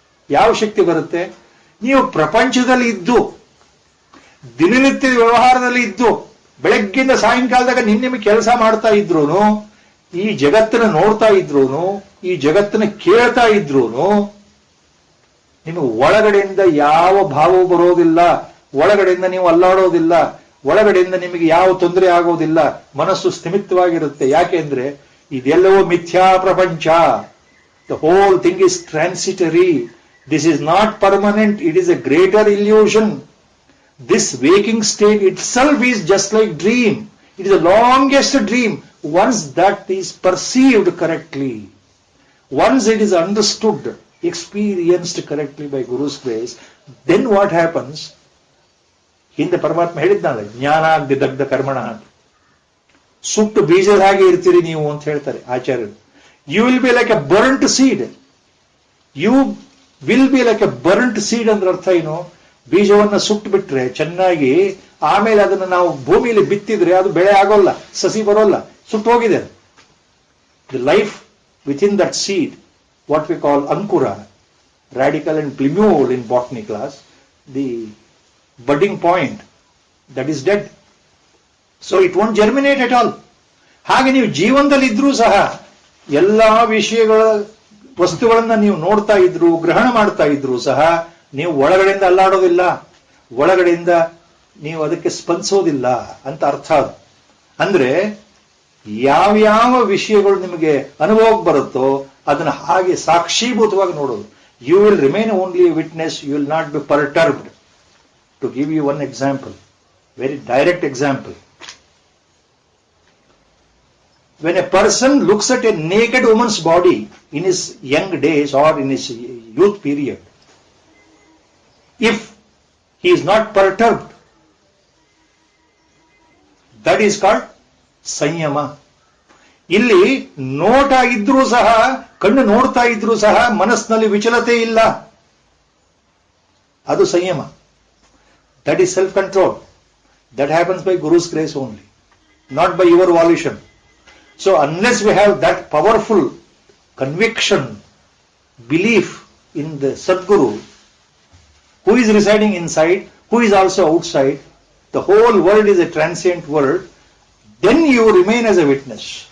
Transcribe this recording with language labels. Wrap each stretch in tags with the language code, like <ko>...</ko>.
<kn>ಯಾವ ಶಕ್ತಿ ಬರುತ್ತೆ? ನೀವು ಪ್ರಪಂಚದಲ್ಲಿ ಇದ್ದು, ದಿನನಿತ್ಯದ ವ್ಯವಹಾರದಲ್ಲಿ ಇದ್ದು, ಬೆಳಗ್ಗಿಂದ ಸಾಯಂಕಾಲದಾಗ ನಿಮಗೆ ಕೆಲಸ ಮಾಡ್ತಾ ಇದ್ರೂನು, ಈ ಜಗತ್ತನ್ನ ನೋಡ್ತಾ ಇದ್ರೂನು, ಈ ಜಗತ್ತನ್ನ ಕೇಳ್ತಾ ಇದ್ರೂನು, ನಿಮಗೆ ಒಳಗಡೆಯಿಂದ ಯಾವ ಭಾವವೂ ಬರೋದಿಲ್ಲ, ಒಳಗಡೆಯಿಂದ ನೀವು ಅಲ್ಲಾಡೋದಿಲ್ಲ, ಒಳಗಡೆಯಿಂದ ನಿಮಗೆ ಯಾವ ತೊಂದರೆ ಆಗೋದಿಲ್ಲ, ಮನಸ್ಸು ಸ್ಥಿಮಿತವಾಗಿರುತ್ತೆ. ಯಾಕೆಂದ್ರೆ ಇದೆಲ್ಲವೂ ಮಿಥ್ಯಾ ಪ್ರಪಂಚ.</kn> <en>The whole thing is transitory. This is not permanent, it is a greater illusion. This waking state itself is just like dream. It is the longest dream. Once that is perceived correctly, once it is understood, experienced correctly by Guru's grace, then what happens?</en> <kn>ಹಿಂದೆ ಪರಮಾತ್ಮ ಹೇಳಿದ್ನಲ್ಲ,</kn> <sa>ಜ್ಞಾನಾಗ್ನಿ ದಗ್ಧ ಕರ್ಮಣ</sa> <kn>ಅಂತ. ಸುಟ್ಟು ಬೀಜದ ಹಾಗೆ ಇರ್ತೀರಿ ನೀವು ಅಂತ ಹೇಳ್ತಾರೆ ಆಚಾರ್ಯರು.</kn> <en>You will be like a burnt seed. You will be like a burnt seed</en> <kn>ಅಂದ್ರೆ ಅರ್ಥ ಏನು? ಬೀಜವನ್ನ ಸುಟ್ಟು ಬಿಟ್ರೆ ಚೆನ್ನಾಗಿ, ಆಮೇಲೆ ಅದನ್ನು ನಾವು ಭೂಮಿಯಲ್ಲಿ ಬಿತ್ತಿದ್ರೆ ಅದು ಬೆಳೆ ಆಗೋಲ್ಲ, ಸಸಿ ಬರೋಲ್ಲ, ಸುಟ್ಟು ಹೋಗಿದೆ.</kn> <en>The life within that seed, what we call ಅಂಕುರ, radical and plumule in botany class, the budding point, that is dead. So it won't germinate at all.</en> <kn>ಹಾಗೆ ನೀವು ಜೀವನದಲ್ಲಿ ಇದ್ರೂ ಸಹ ಎಲ್ಲಾ ವಿಷಯಗಳ ವಸ್ತುಗಳನ್ನ ನೀವು ನೋಡ್ತಾ ಇದ್ರು, ಗ್ರಹಣ ಮಾಡ್ತಾ ಇದ್ರು ಸಹ ನೀವು ಒಳಗಡೆಯಿಂದ ಅಲ್ಲಾಡೋದಿಲ್ಲ, ಒಳಗಡೆಯಿಂದ ನೀವು ಅದಕ್ಕೆ ಸ್ಪಂದಿಸೋದಿಲ್ಲ ಅಂತ ಅರ್ಥ. ಅಂದ್ರೆ ಯಾವ್ಯಾವ ವಿಷಯಗಳು ನಿಮಗೆ ಅನುಭವಕ್ಕೆ ಬರುತ್ತೋ ಅದನ್ನ ಹಾಗೆ ಸಾಕ್ಷೀಭೂತವಾಗಿ ನೋಡೋದು.</kn> <en>You will remain only a witness, you will not be perturbed. To give you one example, very direct example. When a person looks at a naked woman's body in his young days or in his youth period, if he is not perturbed, that is called samyama.</en> <kn>ಇಲ್ಲಿ ನೋಟ ಇದ್ರೂ ಸಹ, ಕಣ್ಣು ನೋಡ್ತಾ ಇದ್ರೂ ಸಹ ಮನಸ್ಸಿನಲ್ಲಿ ವಿಚಲತೆ ಇಲ್ಲ, ಅದು ಸಂಯಮ.</kn> <en>That is self-control. That happens by Guru's grace only, not by your volition. So unless we have that powerful conviction, belief in the Sadguru, who is residing inside, who is also outside, the whole world is a transient world, then you remain as a witness.</en>